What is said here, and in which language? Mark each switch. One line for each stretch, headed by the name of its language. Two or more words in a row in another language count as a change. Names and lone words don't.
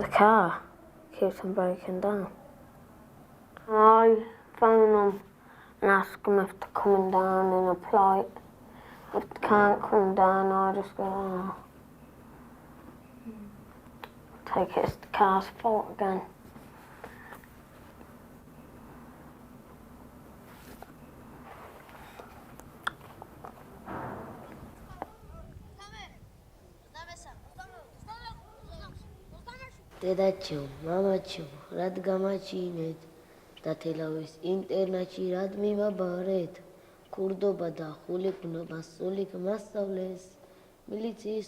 English: The car keeps them breaking down. I phone them and ask them if they're coming down in a plight. If they can't come down, I just go, oh. Take it as the car's fault again.
Georgian: დედაჩო, მამაჩო, რად გამაჩინეთ და თელავის ინტერნატში რად მიმაბარეთ ქურდობა და ხულიკნობა სულიკ მასწავლეს მილიციის